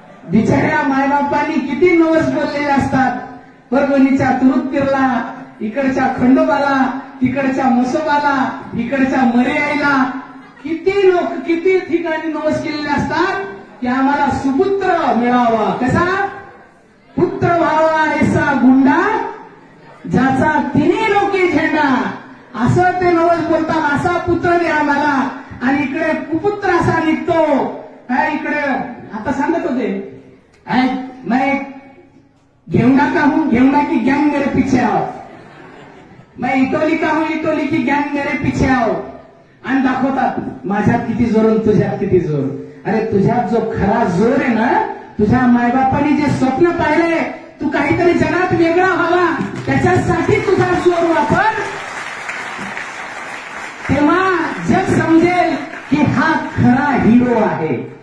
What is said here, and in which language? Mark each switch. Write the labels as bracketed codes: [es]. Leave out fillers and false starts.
[mr] बिचाऱ्या मायबापांनी किती नवस बोललेले असतात. परभणीच्या तुरुतपीरला, इकडच्या खंडोबाला, तिकडच्या म्हसोबाला, इकडच्या मर्याईला किती लोक किती ठिकाणी नवस केलेले असतात की आम्हाला सुपुत्र मिळावा. कसा? पुत्र व्हावा ऐसा गुंडा, ज्याचा तिन्ही लोकी झेंडा. असं ते नवस बोलतात, असा पुत्र द्या आम्हाला. आणि इकडे कुपुत्र असा निघतो. इकडे आता सांगत होते, [hi] मैं घेवड़ा का हूं, घेवड़ा की गैंग मेरे पीछे आओ. मैं इटोली का हूं, इटोली की गैंग मेरे पीछे आओ. [mr] आणि दाखवतात माझ्यात किती जोर आणि तुझ्यात किती जोर. अरे तुझ्यात जो खरा जोर आहे ना, तुझ्या मायबापांनी जे स्वप्न पाहिले, तू काहीतरी जगात वेगळा व्हावा, त्याच्यासाठी तुझा जोर वापर. तेव्हा जग समजेल की हा खरा हिरो आहे.